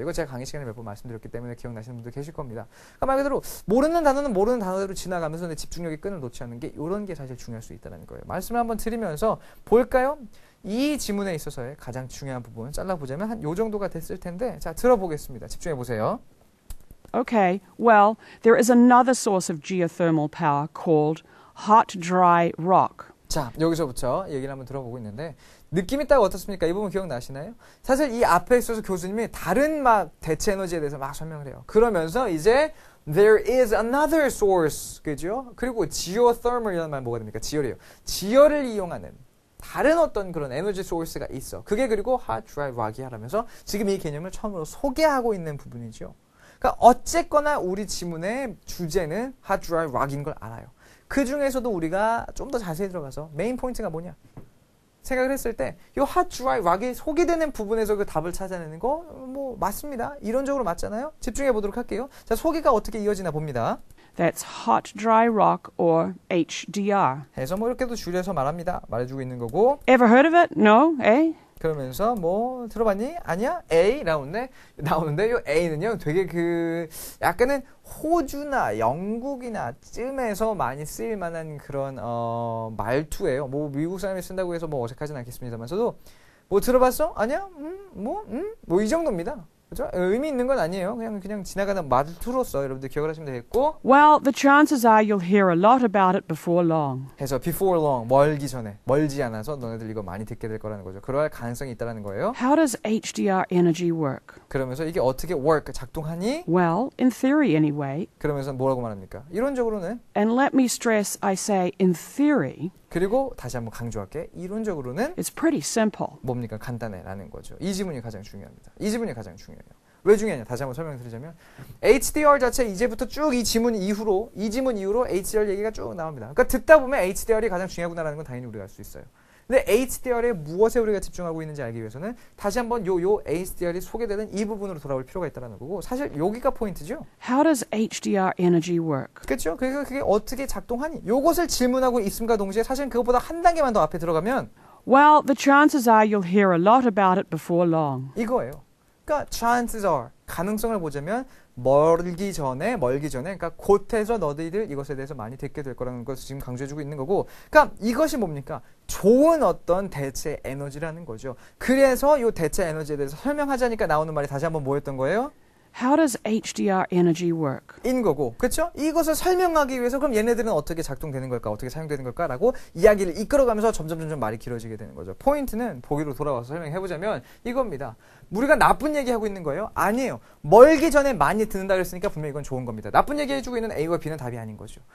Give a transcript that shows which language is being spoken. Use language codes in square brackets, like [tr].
[ko] 이거 제가 강의 시간에 몇 번 말씀드렸기 때문에 기억나시는 분들 계실 겁니다. 그러니까 말 그대로 모르는 단어는 모르는 단어대로 지나가면서 내 집중력의 끈을 놓지 않는 게 이런 게 사실 중요할 수 있다는 거예요. 말씀을 한번 드리면서 볼까요? 이 지문에 있어서의 가장 중요한 부분 잘라보자면 한 요 정도가 됐을 텐데 자 들어보겠습니다. 집중해 보세요. [en] Okay, well, there is another source of geothermal power called hot dry rock. [ko] 자, 여기서부터 얘기를 한번 들어보고 있는데 느낌이 딱 어떻습니까? 이 부분 기억나시나요? 사실 이 앞에 있어서 교수님이 다른 막 대체 에너지에 대해서 막 설명을 해요. 그러면서 이제 [en] there is another source, [ko] 그죠? 그리고 geothermal이라는 말 뭐가 됩니까? 지열이에요. 지열을 이용하는 다른 어떤 그런 에너지 소스가 있어. 그게 그리고 hot dry rock이야 라면서 지금 이 개념을 처음으로 소개하고 있는 부분이죠. 그러니까 어쨌거나 우리 지문의 주제는 hot dry rock인 걸 알아요. 그 중에서도 우리가 좀 더 자세히 들어가서 메인 포인트가 뭐냐 생각을 했을 때 이 hot dry rock이 소개되는 부분에서 그 답을 찾아내는 거 뭐 맞습니다. 이론적으로 맞잖아요. 집중해 보도록 할게요. 자, 소개가 어떻게 이어지나 봅니다. [en] That's hot dry rock or HDR. [ko] 해서 뭐 이렇게도 줄여서 말합니다. 말해주고 있는 거고 [en] Ever heard of it? No? Eh? [ko] 그러면서 뭐 들어봤니? 아니야? A 나오는데 이 A는요 되게 그 약간은 호주나 영국이나 쯤에서 많이 쓰일 만한 그런 말투예요. 뭐 미국 사람이 쓴다고 해서 뭐 어색하진 않겠습니다만서도 뭐 들어봤어? 아니야? 뭐 이 정도입니다. 그죠? 의미 있는 건 아니에요. 그냥 지나가는 말투로서 여러분들 기억을 하시면 되겠고. [en] Well, the chances are you'll hear a lot about it before long. [ko] 해서 before long, 멀기 전에, 멀지 않아서 너네들 이거 많이 듣게 될 거라는 거죠. 그럴 가능성이 있다라는 거예요. [en] How does HDR energy work? [ko] 그러면서 이게 어떻게 work, 작동하니? [en] Well, in theory anyway. [ko] 그러면서 뭐라고 말합니까? 이론적으로는 [en] And let me stress, I say in theory. [ko] 그리고 다시 한번 강조할게. 이론적으로는 [en] It's pretty simple. [ko] 뭡니까? 간단해라는 거죠. 이 지문이 가장 중요합니다. 이 지문이 가장 중요해요. 왜 중요하냐? 다시 한번 설명드리자면 HDR 자체 이제부터 쭉 이 지문 이후로 HDR 얘기가 쭉 나옵니다. 그러니까 듣다 보면 HDR이 가장 중요하구나라는 건 당연히 우리가 알 수 있어요. 근데 HDR에 무엇에 우리가 집중하고 있는지 알기 위해서는 다시 한번 요 HDR이 소개되는 이 부분으로 돌아올 필요가 있다는 거고 사실 여기가 포인트죠. [en] How does HDR energy work? [ko] 그렇죠. 그러니까 그게 어떻게 작동하니? 요것을 질문하고 있음과 동시에 사실 그것보다 한 단계만 더 앞에 들어가면 [en] Well, the chances are you'll hear a lot about it before long. [ko] 이거예요. 그러니까 chances are 가능성을 보자면 멀기 전에, 그러니까 곧해서 너희들 이것에 대해서 많이 듣게 될 거라는 것을 지금 강조해주고 있는 거고, 그러니까 이것이 뭡니까? 좋은 어떤 대체 에너지라는 거죠. 그래서 이 대체 에너지에 대해서 설명하자니까 나오는 말이 다시 한번 뭐였던 거예요? [en] How does HDR energy work? [ko] 인 거고, 그렇죠? 이것을 설명하기 위해서 그럼 얘네들은 어떻게 작동되는 걸까, 어떻게 사용되는 걸까라고 이야기를 이끌어가면서 점점 말이 길어지게 되는 거죠. 포인트는 보기로 돌아와서 설명해보자면 이겁니다. 우리가 나쁜 얘기하고 있는 거예요? 아니에요. 멀기 전에 많이 듣는다 그랬으니까 분명히 이건 좋은 겁니다. 나쁜 얘기 해주고 있는 A와 B는 답이 아닌 거죠.